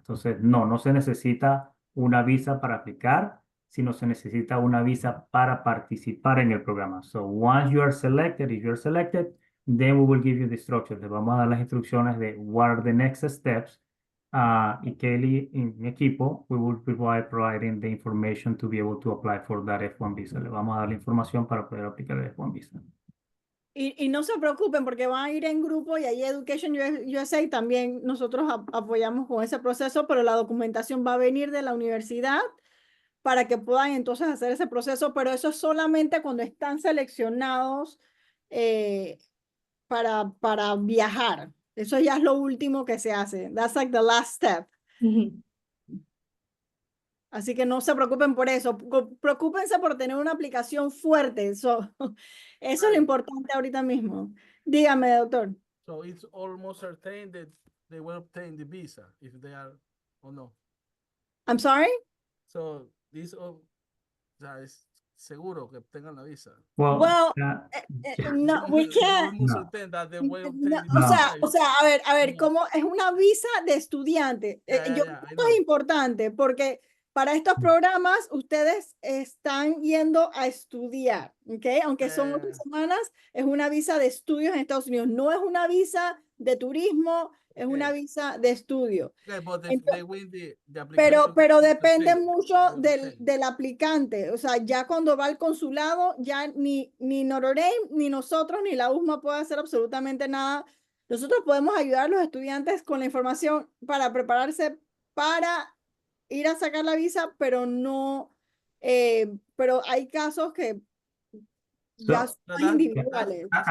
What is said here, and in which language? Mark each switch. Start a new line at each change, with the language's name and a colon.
Spanish: Entonces, no se necesita una visa para aplicar, sino se necesita una visa para participar en el programa.
English: So once you are selected, if you're selected, then we will give you the instructions.
Spanish: Le vamos a dar las instrucciones de
English: what are the next steps.
Spanish: Y Kelly, en mi equipo,
English: we will be providing the information to be able to apply for that F1 visa.
Spanish: Le vamos a dar la información para poder aplicar el F1 visa. Y no se preocupen porque van a ir en grupo y ahí Education USA también nosotros apoyamos con ese proceso, pero la documentación va a venir de la universidad para que puedan entonces hacer ese proceso, pero eso es solamente cuando están seleccionados para viajar. Eso ya es lo último que se hace.
English: That's like the last step.
Spanish: Así que no se preocupen por eso. Preocúpense por tener una aplicación fuerte. Eso es lo importante ahorita mismo. Dígame, doctor.
English: So it's almost certain that they will obtain the visa if they are or no. I'm sorry? So this,
Spanish: o sea, es seguro que obtengan la visa.
English: Well, no, we can't. Almost certain that they will obtain the
Spanish: O
English: visa.
Spanish: sea, a ver, como es una visa de estudiante. Yo creo que esto es importante porque para estos programas ustedes están yendo a estudiar, ¿ok? Aunque son 8 semanas, es una visa de estudios en Estados Unidos. No es una visa de turismo, es una visa de estudio.
English: Okay, but if they win the application,
Spanish: Pero depende mucho del aplicante. O sea, ya cuando va al consulado, ya ni Notre Dame, ni nosotros, ni la USMA puede hacer absolutamente nada. Nosotros podemos ayudar a los estudiantes con la información para prepararse para ir a sacar la visa, pero no, pero hay casos que ya son individuales.